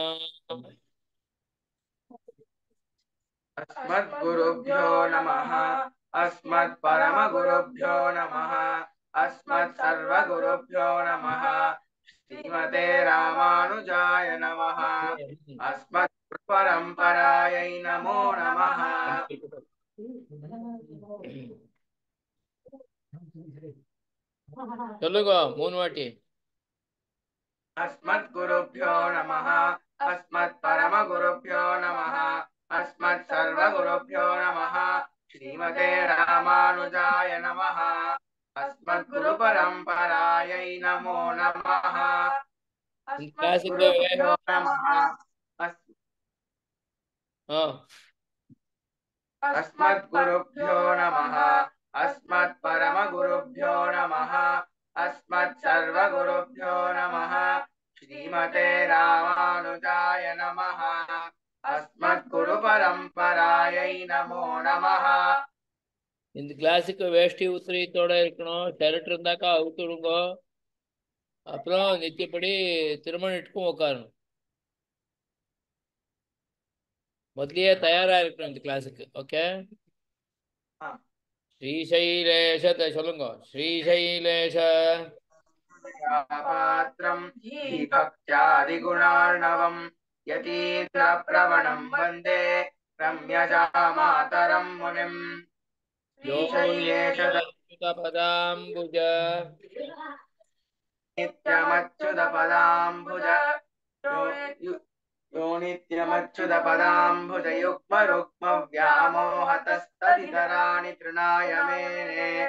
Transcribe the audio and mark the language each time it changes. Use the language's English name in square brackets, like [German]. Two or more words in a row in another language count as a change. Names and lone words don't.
[Sanskrit] अस्मद्गुरुभ्यो नमः। अस्मत्परमगुरुभ्यो नमः। अस्मत्सर्वगुरुभ्यो नमः। श्रीमते रामानुजाय नमः। अस्मत्परम्परायै नमो नमः। [Tamil] சொல்லுங்க மூணு வாட்டி. [Sanskrit] अस्मद्गुरुभ्यो नमः। अस्मत्परमगुरुभ्यो नमः। अस्मत्सर्वगुरुभ्यो नमः। श्रीमते रामानुजाय नमः। अस्मद्गुरुपरम्परायै नमो नमः। अस्मद्गुरुभ्यो नमः। अस्मद्गुरुभ्यो नमः। अस्मत्परमगुरुभ्यो नमः। अस्मत्सर्वगुरुभ्यो नमः। श्रीमते रामानुजाय नमः। अस्मद्गुरुपरम्परायै नमो नमः. [Tamil] இந்த கிளாஸுக்கு வேஷ்டி உத்திரியத்தோட இருக்கணும். ஷர்ட் இருந்தாக்கா அவுத்துடுங்க. அப்புறம் நித்தியப்படி திருமணத்துக்கும் உட்காரணும். முதலியே தயாரா இருக்கணும் இந்த கிளாஸுக்கு. ஓகே. ஸ்ரீசைலேஷ சொல்லுங்க. [Sanskrit] ஸ்ரீசைலேஷ पात्रम् भक्त्यादिगुणार्णवम् यतीन्द्रप्रवणम् वन्दे रम्यजामातरम् मुनिम्। पदाम्बुज नित्यमच्युतपदाम्बुज यो नित्यमच्युतपदाम्बुज युग्मरुक्मव्यामोहतस्तदितराणि तृणाय मेने।